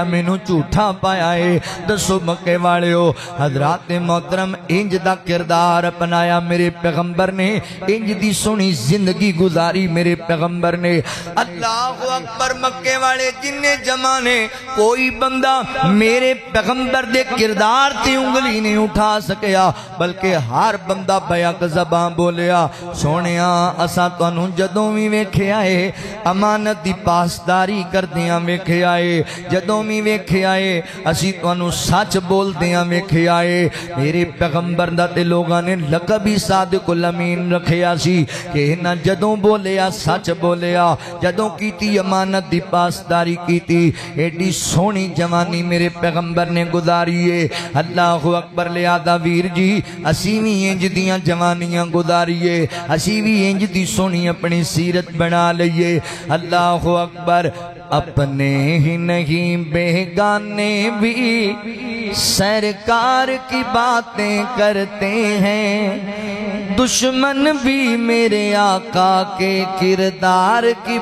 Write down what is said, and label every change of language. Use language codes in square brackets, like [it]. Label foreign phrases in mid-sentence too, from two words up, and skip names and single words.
[pa] مینوں جھوٹا پایا ہے دسو مکے والے ہو حضرات محترم انج دا کردار اپنایا میرے پیغمبر نے انج دی سنی زندگی گزاری میرے پیغمبر نے [ar] اللہ اکبر [pa] مکے والے جننے جمانے کوئی بندہ میرے پیغمبر دے کردار تے انگلی نہیں اٹھا سکیا بلکہ ہر بندہ بیک زبان بولیا سونیا اساں تانوں جدوں وی ویکھیا اے امانت دی پاسداری کردیاں ویکھیا اے جدوں وی ویکھیا اے اسی تانوں سچ بولدیاں ویکھیا اے میرے پیغمبر دا تے لوگاں نے لقب ہی صادق الامین رکھیا سی کہ انہاں جدوں بولیا سچ بولیا جدوں کیتی امانت دی پاسداری کیتی ایڈی سونی جوانی میرے پیغمبر نے گزاریے [ar] اللہ اکبر [pa] لہذا ویر جی اسی بھی انج دیاں جوانیاں گزاریے اسی بھی انج دی سونی اپنی سیرت بنا لئیے [ar] اللہ اکبر [pa] اپنے ہی نہیں بیگانے بھی [ur] سرکار کی باتیں کرتے ہیں دشمن بھی میرے آقا کے کردار کی